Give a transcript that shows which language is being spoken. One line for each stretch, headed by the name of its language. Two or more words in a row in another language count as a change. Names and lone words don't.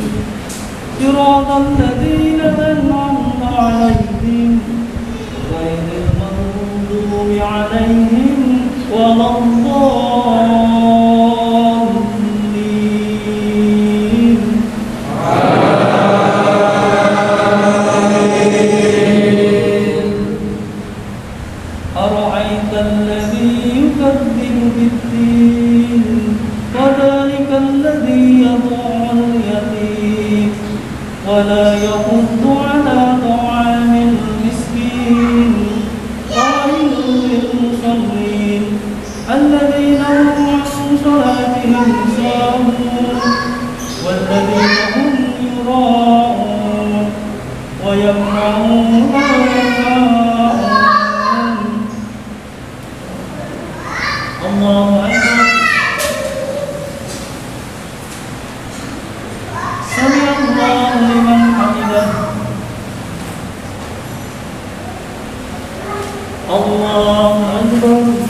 Arabic: صراط الذين أنعمت عليهم غير المغضوب عليهم ولا الضالين. أرأيت الذي يكذب بالدين فذلك الذي يدع اليتيم ولا يحض على طعام المسكين. فويل للمصلين الذين هم عن صلاتهم ساهون والذين هم يراءون ويمنعون الماعون. الله أكبر. سمع الله لمن حمده. الله أكبر.